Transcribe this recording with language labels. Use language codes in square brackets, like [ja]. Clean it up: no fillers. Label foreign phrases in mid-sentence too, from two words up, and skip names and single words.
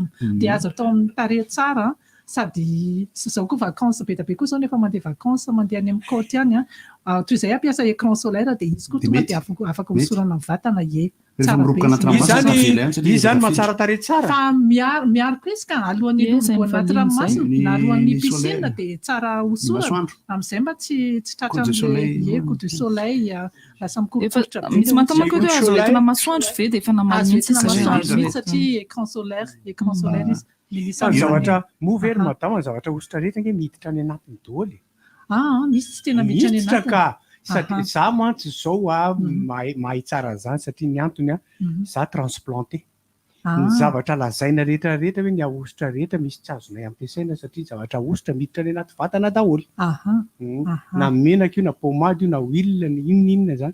[mg] Dia azo atao amin'ny tarehy tsara sady izao koa vacances be dia be koa izao nefa mandeha vacances mandeha any amin'ny côte any toy izay ampiasa [fr] écran solaire [mg] dia izy koa tonga dia afaka hosorana amin'ny vatana izany mahatsara tarehy tsara fa miaro koa izy ka alohan'ny lobo anaty ranomasina na alohan'ny piscine dia tsara hosorana amin'izay mba tsy tratra amin'ilay [fr] coup de soleil [mg] lasa mikorokotra be. Misy mantamako hoe azo entina masoandro ve dia efa namaly mihitsy satria [fr] écran solaire [mg] izy zavatra movery madama ny zavatra hosotra rehetra nge miditra any anatiny daholo misy tsy tena miditra any anatiny ka satria za mantsy zao mahay tsara an'izany satria ny antony za transplanté ny zavatra lazaina rehetrarehetra hoe ny ahositra rehetra misy tsy azonay ampiasaina satria zavatra ahositra miditra any anaty vatana daholo na menaka io na pomady io na huile ny inona zany